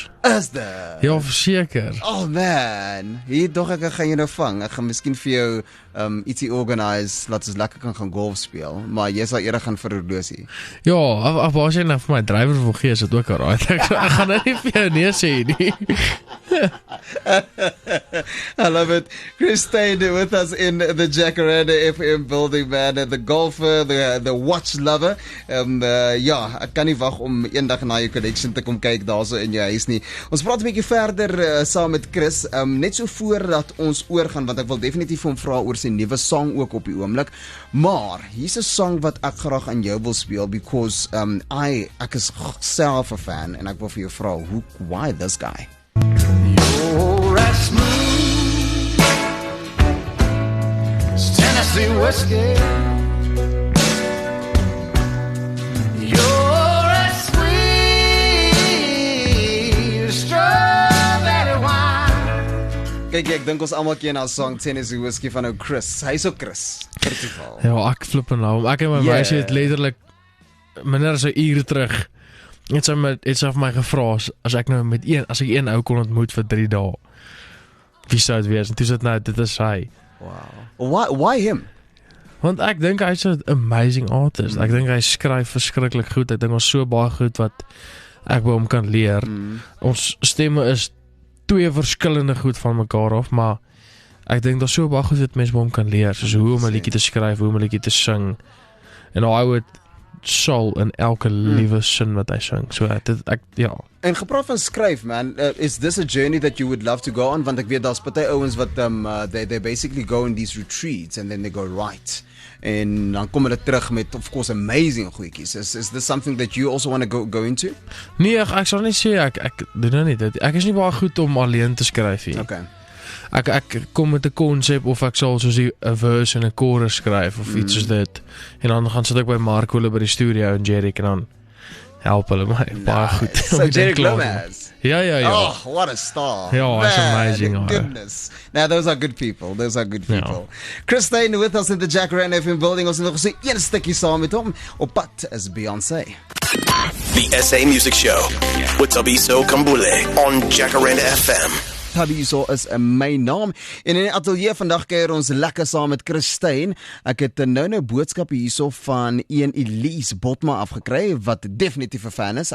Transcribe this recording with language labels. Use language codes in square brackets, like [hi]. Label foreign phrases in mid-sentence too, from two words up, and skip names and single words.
[af] Is dit? Ja, verseker. Oh man, hier dog ek gaan jy nou vang. Ek gaan miskien vir jou ietsie organise laat ons lekker kan gaan golf speel, maar jy sal eerder gaan vir 'n horlosie. Ja, of as jy nou vir my drywer wil gee, is dit ook alright. Ek gaan nou nie vir jou nee sê nie. [en] I love it. Chris stayed with us in the Jacaranda FM building, man. The golfer, the watch lover. [af] Ja, ek kan nie wag om eendag na jou collection te kom kyk daarso in jou huis nie. Ons praat 'n bietjie verder saam met Chris. Net so voordat ons oorgaan, want ek wil definitief vir hom vra oor sy nuwe song ook op die oomblik. Maar hier's 'n song wat ek graag aan jou wil speel because ek is self 'n fan en ek wil vir jou vra [en] why this guy? [af] You're as smooth as Tennessee whiskey. You're as sweet as strawberry wine. Kyk, ek dink ons almal ken haar song Tennessee Whiskey van ou Chris. Hy's ook Chris. Vir toeval. Ja, ek flip en nou. Ek en my meisie het letterlik minder as 'n uur terug het sy vir my gevra as ek nou as ek een ou kon ontmoet vir 3 dae. Wie sou dit wees? En toe sit nou dit is hy. [en] Wow. Why him? [af] Want ek dink hy's 'n [en] amazing artist. [af] Ek dink hy skryf verskriklik goed. Ek dink ons so baie goed wat ek by hom kan leer. Ons stemme is 2 verskillende goed van mekaar af, maar ek dink daar's so baie goed wat mense by hom kan leer, soos hoe om 'n liedjie te skryf, hoe om 'n liedjie te sing. En hy het soul in elke liewe sin wat hy sing. So ja. En gepraat van skryf, [en] man, is this a journey that you would love to go on? [af] Want ek weet daar's party ouens wat [en] they basically go in these retreats and then they go write. [af] En dan kom hulle terug met [en] of course amazing [af] goedjies. [en] Is this something that you also want to go into? [af] Nee, ek sal nie sê ek doen nou nie dit. Ek is nie baie goed om alleen te skryf nie. Okay. Ek kom met 'n konsep of ek sal soos 'n verse en 'n chorus skryf of iets soos dit. En dan gaan sit ek by Mark hulle by die studio en Jerry en dan help hulle my baie goed. So Jerry Gomez. Ja. [en] Oh, what a star. Ja, it's amazing. Goodness. Now those are good people. Chris Stein with us in the Jacaranda FM building. [af] Ons het nog gesê een stukkie saam met hom op pad is Beyoncé. [en] The SA Music Show with Tabiso Kambule on Jacaranda FM. [af] Tabiso is my naam en in die ateljee vandag kuier ons lekker saam met Chris Stein. Ek het nou boodskappe hierso van een Elise Botma afgekry wat definitief 'n fan is.